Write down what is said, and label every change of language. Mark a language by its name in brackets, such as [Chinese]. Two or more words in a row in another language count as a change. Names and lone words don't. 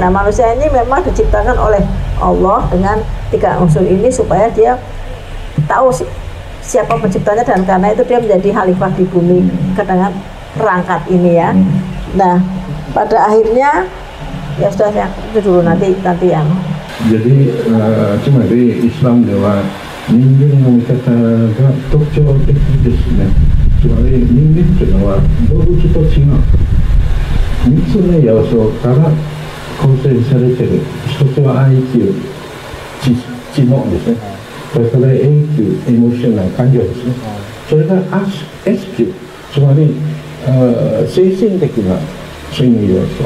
[Indonesian] Nah, manusia ini memang diciptakan oleh Allah dengan 3 unsur ini supaya dia tahu siapa penciptanya, dan karena itu dia menjadi khalifah di bumi dengan perangkat ini, ya. Nah, pada akhirnya ya sudah, ya, itu dulu, nanti yang. Jadi cuma di Islam [Japanese] では人間の見方が特徴的ですね。つまり人間というのは動物と違う3つの要素から構成されている。1つは IQ、知能ですね。それから AQ、エモーショナル、感情ですね。それから SQ、つまり精神的なそういう要素。